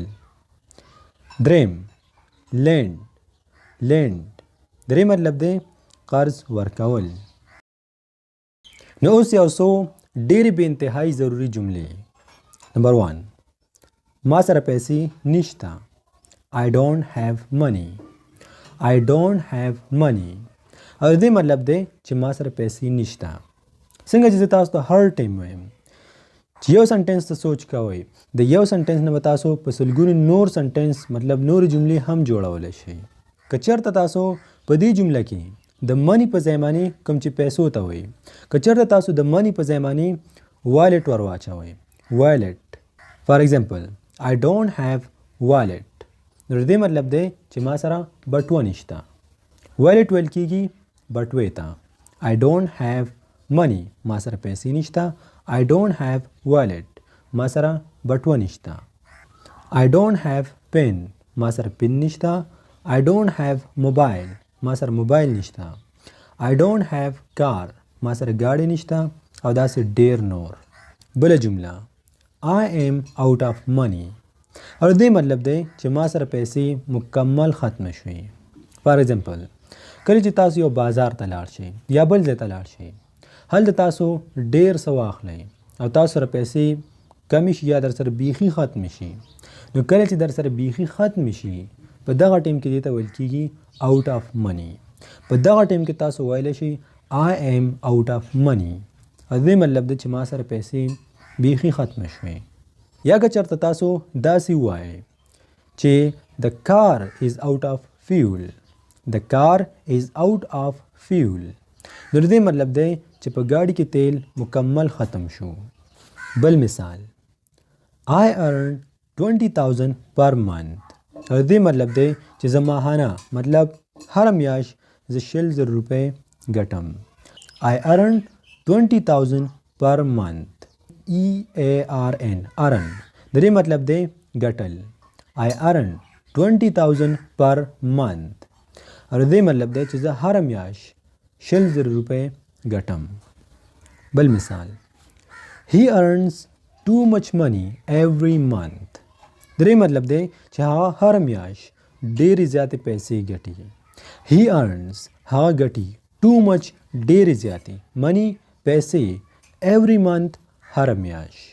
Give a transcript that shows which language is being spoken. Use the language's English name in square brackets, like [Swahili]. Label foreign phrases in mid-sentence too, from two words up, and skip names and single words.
[Pashto] دریم lend د دې مطلب دی قرض ورکول. نو اوس یو څو ډېرې بې انتهایي ضروري جملې. نمبر 1 ما سره پیسې نشته. [English] I don't have money. [Pashto] او دې مطلب دی چې ما سره پیسې نشته. څنګه چې زه تاسو ته هر ټایم وایم چې یو سنټنس ته سوچ کوئ د یو سنټنس نه به تاسو په سلګونو نور سنټنس مطلب نورې جملې هم جوړولی شئ. که چېرته تاسو په دې جمله کې د منی په ځای باندې کوم چې پیسو ته وایي که چېرته تاسو د منی په ځای باندې والټ ور واچوئ [English] wallet for example I don't have wallet [Pashto] نو دې مطلب دی چې ما سره بټوه نشته. والټ ویل کېږي بټوې ته. [English] I don't have money [Pashto] ما سره پیسې نشته. [English] I don't have wallet [Pashto] ما سره بټوه نشته. [English] I don't have pen [Pashto] ما سره پن نشته. [English] I don't have mobile [Pashto] ما سره موبایل نشته. [English] I don't have car [Pashto] ما سره ګاډی نشته او داسې ډیر نور. بله جمله [English] I am out of money [Pashto] او دې مطلب دی چې ما سره پیسې مکمل ختم شوي. [English] for example [Pashto] کله چې تاسو یو بازار ته لاړ شئ یا بل ځای ته لاړ شئ، هلته تاسو ډیر څه واخلئ او تاسو سره پیسې کمې شي یا در سره بیخي ختم شي، نو کله چې در سره بیخي ختم شي په دغه ټیم کې دې ته ویل کېږي [English] out of money. [Pashto] په دغه ټیم کې تاسو ویلی شئ [English] I am out of money. [Pashto] دې مطلب دی چې ما سره پیسې بیخي ختم شوې. یا که چېرته تاسو داسې ووایئ چې [English] the car is out of fuel. The car is out of fuel. [Pashto] نو دې مطلب دی چې په ګاډي کې تیل مکمل ختم شو. بل مثال [English] I earn 20,000 per month. [Pashto] دې مطلب دی چې زه ماهانه مطلب هر میاشت زه 100,000 روپۍ ګټم. [English] I earn 20,000 per month. EARN earn [Pashto] د دې مطلب دی ګټل. [English] I earn 20,000 per month. [Pashto] او دې مطلب دی چې زه هر میاشت 100,000 روپۍ ګټم. بل مثال [English] He earns too much money every month. [Pashto] د دې مطلب دی چې هغه هر میاشت ډېرې زیاتې پیسې ګټي. [English] He earns [Pashto] هغه ګټي [English] too much [Pashto] ډېرې زیاتې money پیسې [English] every month [Pashto] هر میاشت.